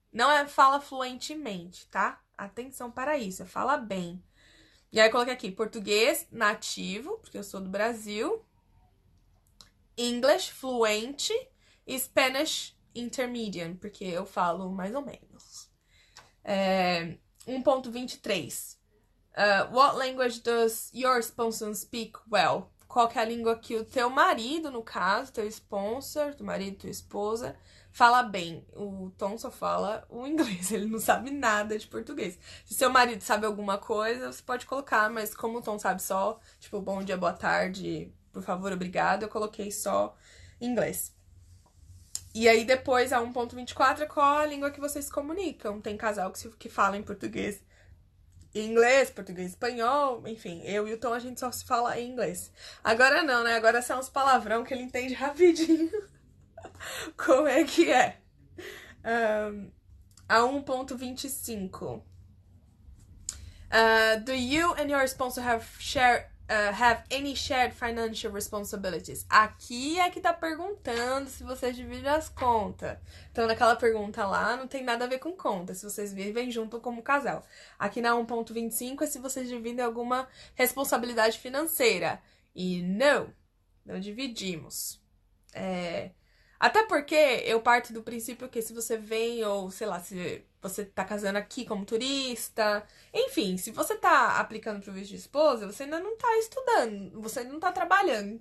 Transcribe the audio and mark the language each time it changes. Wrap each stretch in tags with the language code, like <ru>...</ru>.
<pt>Não fala fluentemente, tá? Atenção para isso, fala bem. E aí, eu coloquei aqui português nativo, porque eu sou do Brasil. English fluente. E</pt> <en>Spanish intermediate,</en> <pt>porque eu falo mais ou menos. 1.23.</pt> <en>What language does your sponsor speak well?</en> <pt>Qual que é a língua que o teu marido, no caso, teu sponsor, teu marido, tua esposa, fala bem? O Tom só fala o inglês, ele não sabe nada de português. Se seu marido sabe alguma coisa, você pode colocar, mas como o Tom sabe só, tipo, bom dia, boa tarde, por favor, obrigado, eu coloquei só inglês. E aí depois, a 1.24, qual a língua que vocês se comunicam? Tem casal que fala em português, inglês, português, espanhol, enfim, eu e o Tom a gente só se fala em inglês. Agora não, né? Agora são uns palavrão que ele entende rapidinho. Como é que é? A 1.25.</pt> <en>Do you and your sponsor have any shared financial responsibilities?</en> <pt>Aqui é que tá perguntando se vocês dividem as contas. Então, naquela pergunta lá, não tem nada a ver com conta, se vocês vivem junto como casal. Aqui na 1.25 é se vocês dividem alguma responsabilidade financeira. E não dividimos. Até porque eu parto do princípio que se você vem, ou sei lá, se você tá casando aqui como turista, enfim, se você tá aplicando pro visto de esposa, você ainda não tá estudando, você não tá trabalhando.</pt>